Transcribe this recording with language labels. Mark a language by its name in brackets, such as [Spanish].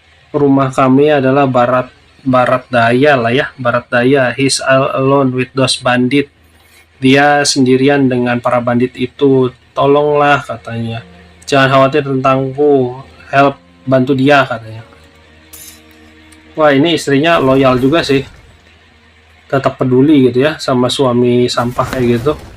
[Indonesian] Rumah kami adalah barat daya lah ya, barat daya. [English] He's alone with those bandit. [Indonesian] Dia sendirian dengan para bandit itu. Tolonglah katanya. Jangan khawatir tentangku. Help, bantu dia katanya. Wah ini istrinya loyal juga sih. Tetap peduli gitu ya sama suami sampah kayak gitu.